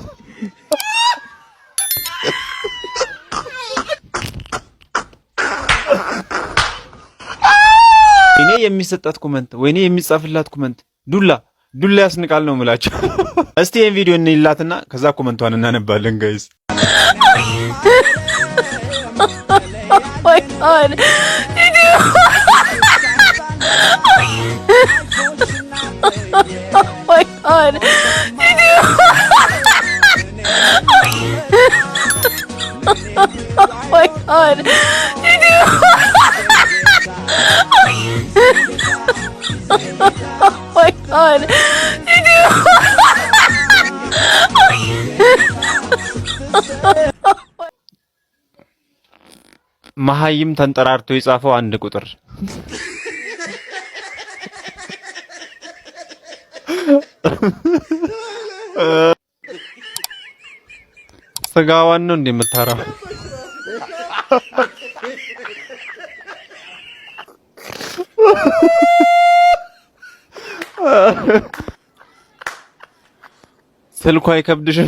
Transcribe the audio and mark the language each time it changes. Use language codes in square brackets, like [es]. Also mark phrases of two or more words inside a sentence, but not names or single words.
[am] እኔ የሚሰጣት ኮመንት ወይኔ የሚጻፍላት ኮመንት ዱላ ያስንቃል ነው የምላችሁ። እስቲ ይሄን ቪዲዮ እንይላትና ከዛ ኮመንቷን እናነባለን ጋይስ። [en] Oh my god. Oh my god. Oh my god. Oh my god. [am] መሀይም ተንጠራርቶ የጻፈው አንድ ቁጥር ስጋዋን ነው እንደምታራው። ስልኳ አይከብድሽም?